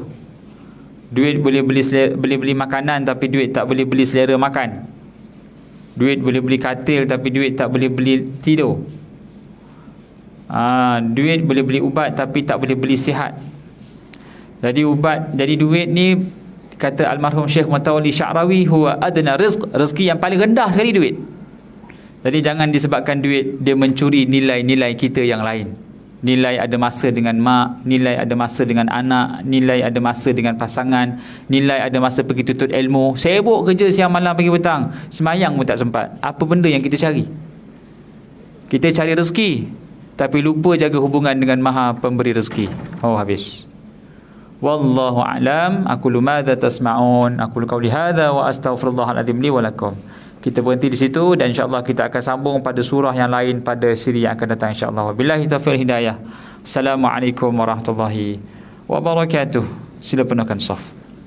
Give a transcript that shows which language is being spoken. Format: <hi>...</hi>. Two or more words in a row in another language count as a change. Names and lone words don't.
<ms>Duit boleh beli makanan, tapi duit tak boleh beli selera makan. Duit boleh beli katil, tapi duit tak boleh beli tidur. Duit boleh beli ubat, tapi tak boleh beli sihat. Jadi duit ni, kata almarhum Syekh Mutawalli Sya'rawi,</ms> <ar>هو أدنى رزق,</ar> <ms>rezeki yang paling rendah sekali duit. Jadi jangan disebabkan duit dia mencuri nilai-nilai kita yang lain. Nilai ada masa dengan mak, nilai ada masa dengan anak, nilai ada masa dengan pasangan, nilai ada masa pergi tuntut ilmu. Sibuk kerja siang malam pagi petang, semayang pun tak sempat. Apa benda yang kita cari? Kita cari rezeki, tapi lupa jaga hubungan dengan Maha Pemberi rezeki. Oh, habis.</ms> <ar>والله أعلم. أقول ماذا تسمعون، أقول قولي هذا وأستغفر الله العظيم لي ولكم.</ar> <ms>Kita berhenti di situ dan insya-Allah kita akan sambung pada surah yang lain pada siri yang akan datang insya-Allah.</ms> <ar>وبالله توفيق هداية. السلام عليكم ورحمة الله وبركاته.</ar> <ms>Sila penuhkan saf.</ms>